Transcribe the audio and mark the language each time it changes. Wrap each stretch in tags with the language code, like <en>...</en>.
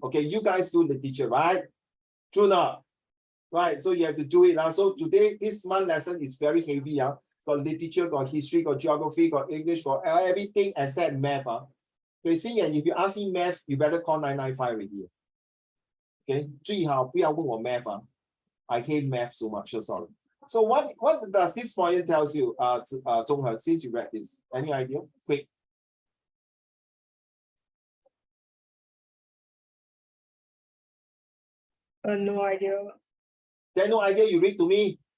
<en>Okay, you guys do the teacher, right? True not? Right, so you have to do it. So today, this month lesson is very heavy. Got literature, got history, got geography, got English, got everything except math. Okay, see, and if you ask me math, you better call 995 already.</en> <zh>Okay, 最好不要问我 math.</zh> <en>I hate math so much, so sorry. So what does this poem tells you, Zhonghe, since you read this? Any idea? Quick. No idea. Then no idea, you read to me.</en>